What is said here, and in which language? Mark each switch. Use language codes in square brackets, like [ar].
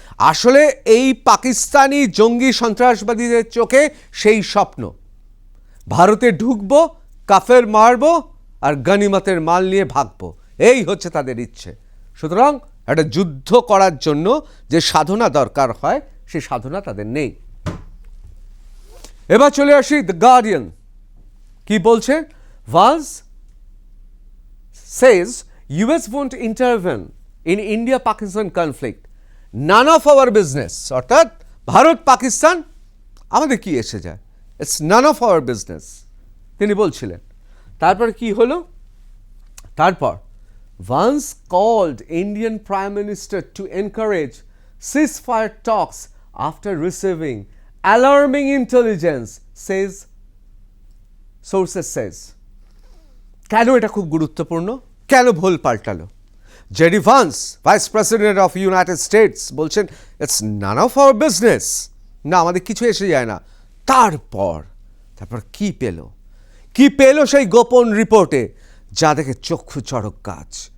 [bn] আসলে এই পাকিস্তানি জঙ্গি সন্ত্রাসবাদীদের চোখে সেই স্বপ্ন, ভারতে ঢুকবো, কাফের মারবো আর গনিমতের মাল নিয়ে ভাগবো, এই হচ্ছে তাদের ইচ্ছে। সুতরাং একটা যুদ্ধ করার জন্য যে সাধনা দরকার হয় সেই সাধনা তাদের নেই। এবার চলে আসি দ্য গার্ডিয়ান কি বলছে। [en] Vance says US won't intervene in India-Pakistan conflict. None of our business. [bn] অর্থাৎ ভারত পাকিস্তান আমাদের কি এসে যায়, [en] it's none of our business [bn] তিনি বলছিলেন। তারপর কি হলো? তারপর [en] Vance called Indian Prime Minister to encourage ceasefire talks after receiving alarming intelligence, says sources says. [bn] কেন এটা খুব গুরুত্বপূর্ণ? কেন ভুল পাল্টালো? JD Vance, vice president of United states, বলছেন [en] it's none of our business, [bn] না আমাদের কিছু এসে যায় না। তারপর কি পেল? কি পেল সেই গোপন রিপোর্টে, যা দেখে চক্ষু চড়ক গাছ।